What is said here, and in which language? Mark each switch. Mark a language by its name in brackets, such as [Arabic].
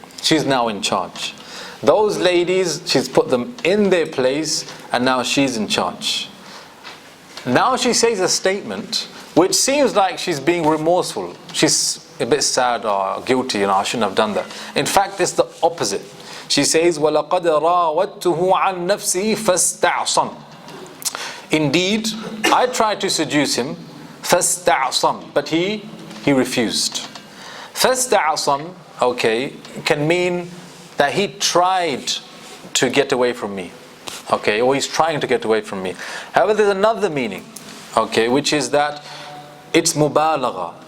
[English] She's now in charge. Those ladies, she's put them in their place, and now she's in charge. Now she says a statement which seems like she's being remorseful. She's a bit sad or guilty, I shouldn't have done that. In fact, it's the opposite. She says, [Arabic] وَلَقَدْ رَاوَدْتُهُ عَنْ نَفْسِهِ فَاسْتَعْصَمْ. [English] Indeed, I tried to seduce him, فَاسْتَعْصَمْ, but he refused. فَاسْتَعْصَمْ, okay, can mean that he tried to get away from me. Okay, or he's trying to get away from me. However, there's another meaning, okay, which is that it's mubalagha.